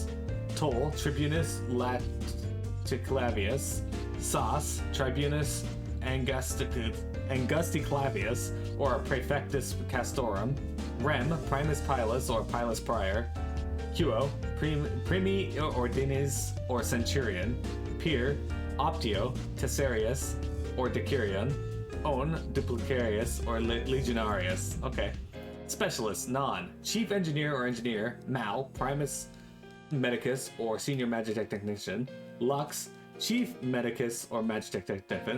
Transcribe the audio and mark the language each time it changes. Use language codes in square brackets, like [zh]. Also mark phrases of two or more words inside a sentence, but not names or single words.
[en] Toll, [la] Tribunus Laticlavius. [en] Sos, [la] Tribunus Angusticlavius, [en] or [la] Praefectus Castorum. [en] Rem, [la] Primus Pilus, [en] or [la] Pilus Prior. [en] Quo, [la] Primi Ordines, [en] or Centurion. Peer, Optio, Tessarius, or Decurion. On, Duplicarius, or Legionarius. Okay. Specialist, Non, Chief Engineer or Engineer. Mal, [la] Primus Medicus, [en] or Senior Magitech Technician. Lux, Chief Medicus, or Magitech Technician.